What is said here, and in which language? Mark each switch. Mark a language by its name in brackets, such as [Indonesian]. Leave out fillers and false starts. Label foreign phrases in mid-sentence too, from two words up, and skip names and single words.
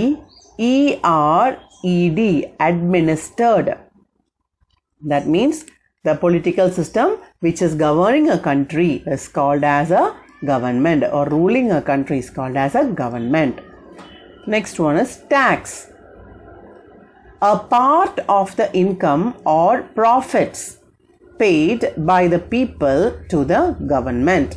[English] A-D-M-I-N-I-S-T-E-R-E-D, administered. That means The political system which is governing a country is called as a government, or ruling a country is called as a government. Next one is tax. A part of the income or profits paid by the people to the government.